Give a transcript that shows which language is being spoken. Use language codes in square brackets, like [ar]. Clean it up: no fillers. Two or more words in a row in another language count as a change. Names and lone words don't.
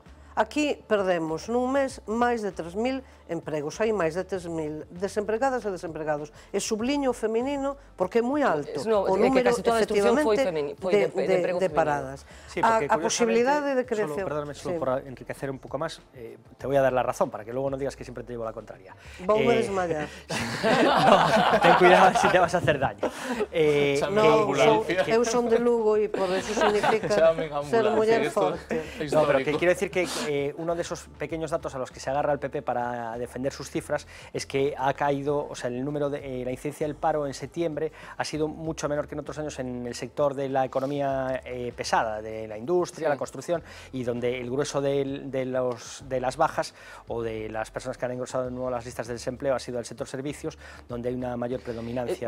[gl] Aquí perdemos nun mes máis de 3.000 empregos, hai máis de 3.000 desempregadas e desempregados. E subliño o feminino porque é moi alto o número, efectivamente, de paradas. A posibilidade de creación... [es] Perdóname, solo por enriquecer un [gl] pouco máis, [es] te voy a dar la razón, para que luego no digas que siempre te llevo la contraria. [gl] Voume desmayar. [es] Ten cuidado si te vas a hacer daño. [gl] Eu son de Lugo e por eso significa ser muller forte. [es] No, pero que quiero decir que uno de esos pequeños datos a los que se agarra el PP para defender sus cifras es que ha caído, o sea, el número de la incidencia del paro en septiembre ha sido mucho menor que en otros años en el sector de la economía pesada, de la industria, la construcción, y donde el grueso de las bajas o de las personas que han ingresado de nuevo a las listas de desempleo ha sido el sector servicios, donde hay una mayor predominancia.